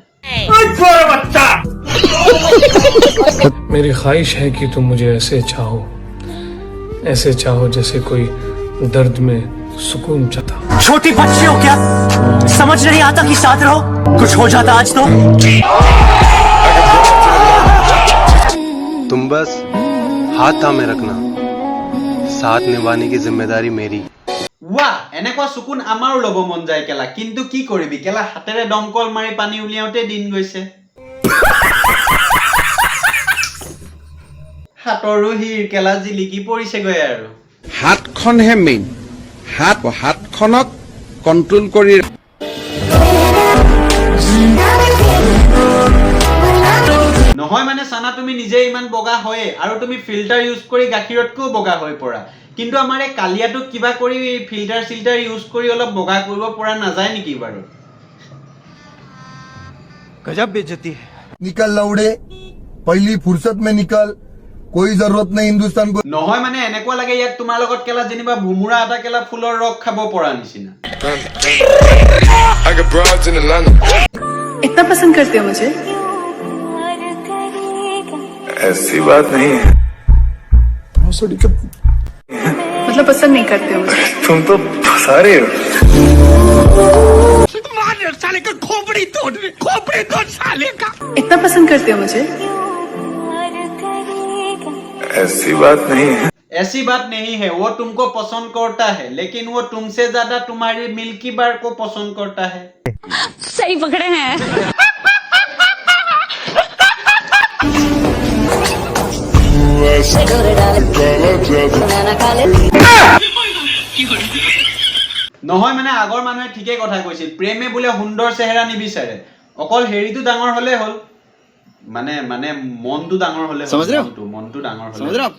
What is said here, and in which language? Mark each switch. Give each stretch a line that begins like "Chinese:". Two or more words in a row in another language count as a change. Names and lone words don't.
Hindi: मेरी ख्वाहिश है कि तुम मुझे ऐसे चाहो जैसे कोई दर्द में सुकून चाहता। छोटी बच्ची हो क्या? समझ नहीं आता कि साथ रहो, कुछ हो जाता आज तो। तुम बस हाथ थामे रखना, साथ निभाने की जिम्मेदारी मेरी। वाह,
Assamese: এনেকুৱা সুকুন আমাৰো লব মন যায় কেলা, কিন্তু কি কৰিবি কেলা, হাতেৰে দমকল মাৰি পানী উলিয়াওতে দিন গৈছে। হাতৰো হিৰ কেলা জিলিকি পৰিছেগৈ আৰু। হাতখনহে মেইন, হাতখনক কন্ট্ৰোল কৰি নহয় মানে চানা তুমি নিজে ইমান বগা হয়ে আৰু তুমি ফিল্টাৰ ইউজ কৰি গাখীৰতকৈও বগা হৈ পৰা, কিন্তু আমাৰ এই কালিয়াটোক কিবা কৰি ফিল্টাৰ ইউজ কৰি অলপ বগা কৰিব পৰা নাযায় নেকি বাৰু?
Hindi: गजब बेइज्जती है। निकल लौड़े, पहली फुर्सत में निकल, कोई जरूरत नहीं हिंदुस्तान को।
Assamese: নহয় মানে এনেকুৱা লাগে ইয়াত তোমাৰ লগত কেলা যেনিবা ভুমুৰা এটা কেলা ফুলৰ ৰস খাব পৰা নিচিনা।
Hindi: इतना पसंद करते हो मुझे? ऐसी बात नहीं है। मतलब पसंद नहीं करते हो मुझे? तुम तो फंसा रहे हो। साले का खोपड़ी तोड़ साले का। इतना पसंद करते हो मुझे? ऐसी बात नहीं है। ऐसी बात नहीं है, वो तुमको पसंद करता है, लेकिन वो तुमसे ज्यादा तुम्हारी मिल्की बार को पसंद करता है। सही पकड़े हैं।
Assamese: নহয় মানে আগৰ মানুহে ঠিকেই কথা কৈছিল, প্ৰেমে বোলে সুন্দৰ চেহেৰা নিবিচাৰে, অকল হেৰিটো ডাঙৰ হলে হ'ল, মানে মনটো ডাঙৰ হলে হ'ল, মনটো ডাঙৰ হলে।